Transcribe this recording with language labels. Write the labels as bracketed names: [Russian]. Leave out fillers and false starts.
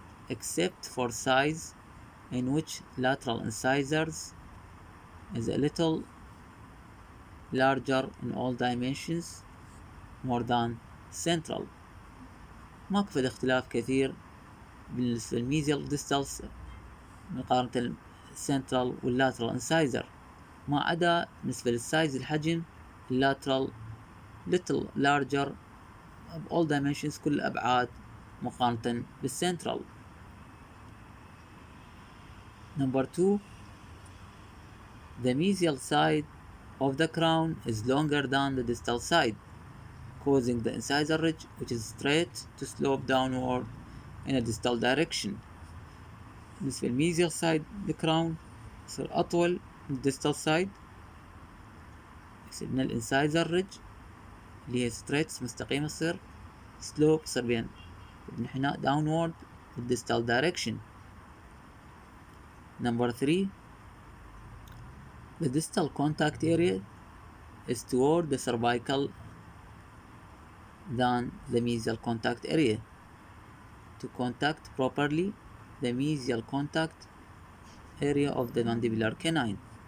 [English] Except for size, in which lateral incisors is a little larger in all dimensions more than central. [Arabic] ماكو فد اختلاف كثير بالنسبة للميزيال والديستال مقارنة السنترال واللاترال انسايزر، ما عدا بالنسبة للسايز الحجم اللاترال [English] little larger of all dimensions [Arabic] كل الأبعاد مقارنة بالسنترال. [English] Number 2, the mesial side of the crown is longer than the distal side, causing the incisor ridge, which is straight, to slope downward in a distal direction. [Arabic] بالنسبة للميزيال side الكراون يصير أطول من الديستال side، يصير من الانسايزر ريدج اللي هي straight مستقيمة تصير slope يصير بين انحناء [English] downward in distal direction. Number 3, the distal contact area is toward the cervical than the mesial contact area. To contact properly, the mesial contact area of the mandibular canine.